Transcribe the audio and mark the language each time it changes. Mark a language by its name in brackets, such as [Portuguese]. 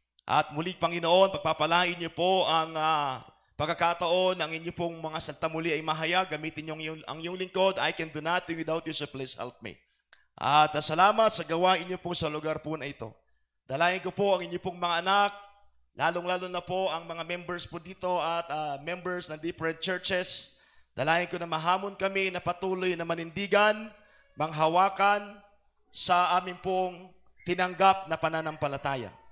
[Filipino] At muli, Panginoon, pagpapalain niyo po ang pagkakataon, ang inyo pong mga salita muli ay mahayag. Gamitin niyo ang iyong lingkod. [English] I can do nothing without you, so please help me. [Filipino] At salamat sa gawain niyo po sa lugar po na ito. Dalayan ko po ang inyo pong mga anak, lalong-lalo na po ang mga members po dito at members ng different churches. Dalayan ko na mahamon kami na patuloy na manindigan, manghawakan sa aming pong tinanggap na pananampalataya.